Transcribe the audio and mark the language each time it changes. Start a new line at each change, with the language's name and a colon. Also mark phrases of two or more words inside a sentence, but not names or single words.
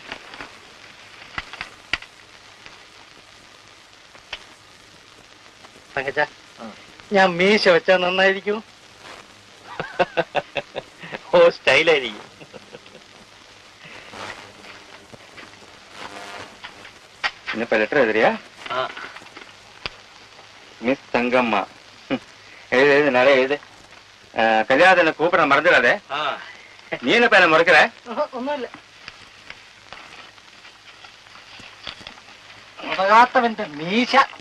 Malayalam: തങ്കച്ച, ഞാൻ മീശ വെച്ചാ നന്നായിരിക്കും. ഓ, സ്റ്റൈലായിരിക്കും. ഇന്നിപ്പോ ലെറ്റർ എഴുതിയാ?
Tamil: மிஸ் தங்கம்மா, எழுது நிறைய எழுது. கல்யாணத்தை கூப்பிட மறந்துடாதே. நீ என்ன பேர முறைக்கிற?
Malayalam: ഒന്നുമില്ല. മുതകാത്തവന്റെ മീശ.